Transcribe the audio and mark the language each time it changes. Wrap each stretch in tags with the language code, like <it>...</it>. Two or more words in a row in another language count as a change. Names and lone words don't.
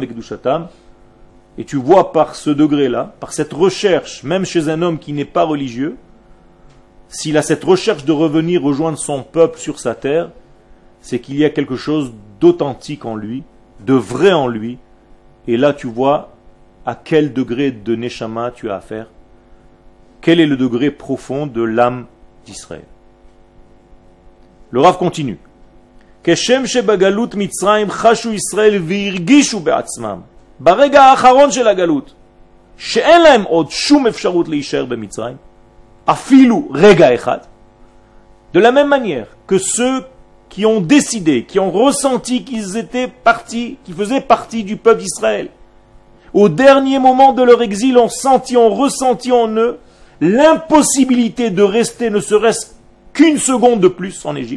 <fr>vekdushatam, et tu vois par ce degré-là, par cette recherche, même chez un homme qui n'est pas religieux, s'il a cette recherche de revenir rejoindre son peuple sur sa terre, c'est qu'il y a quelque chose d'authentique en lui, de vrai en lui, et là tu vois à quel degré de Neshama tu as affaire, quel est le degré profond de l'âme d'Israël. Le Rav continue.</fr> <he>כשם שבגלות מצרים חשו ישראל והרגישו בעצמם ברגע האחרון של הגלות שאין להם עוד שום אפשרות להישאר במצרים אפילו רגע אחד,</he> <fr>de la même manière que ceux qui ont décidé, qui ont ressenti qu'ils étaient partis, qui faisaient partie du peuple d'Israël, au dernier moment de leur exil, ont senti, ont ressenti en eux l'impossibilité de rester ne serait-ce qu'une seconde de plus en Égypte.</fr>